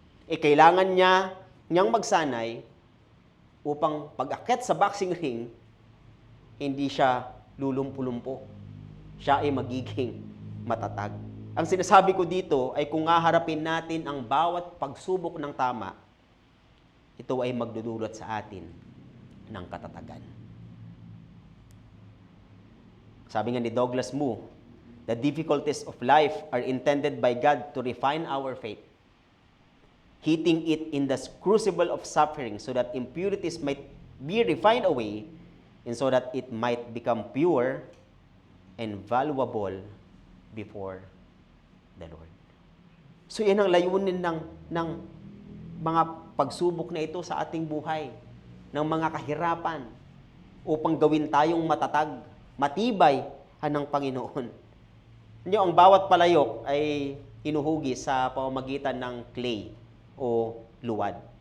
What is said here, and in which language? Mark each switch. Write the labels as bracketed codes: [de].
[tl] Kailangan niyang magsanay upang pag-akyat sa boxing ring, hindi siya lulumpo-lumpo. Siya ay magiging matatag. Ang sinasabi ko dito ay kung haharapin natin ang bawat pagsubok ng tama, ito ay magdudulot sa atin ng katatagan. Sabi nga ni [en] Douglas Moo, the difficulties of life are intended by God to refine our faith, heating it in the crucible of suffering so that impurities might be refined away and so that it might become pure and valuable before the Lord. [tl] So yan ang layunin ng mga pagsubok na ito sa ating buhay, ng mga kahirapan, upang gawin tayong matatag, matibay ng Panginoon. Ang bawat palayok ay hinuhugi sa pamamagitan ng clay o luwad.